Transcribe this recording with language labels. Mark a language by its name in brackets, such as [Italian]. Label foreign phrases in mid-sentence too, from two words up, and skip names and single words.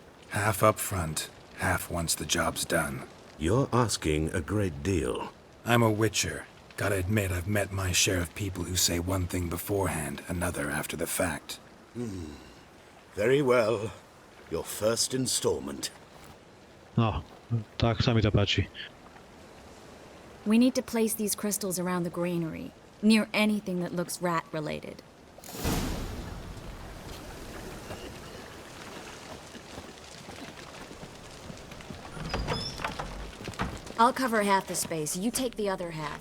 [English] Half up front, half once the job's done. You're asking a great deal. I'm a witcher. Gotta admit, I've met my share of people who say one thing beforehand, another after the fact. Very well. Your first installment. [Slovak] No, tak sa mi to páči. [English] We need to place these crystals around the granary, near anything that looks rat-related. I'll cover half the space, you take the other half.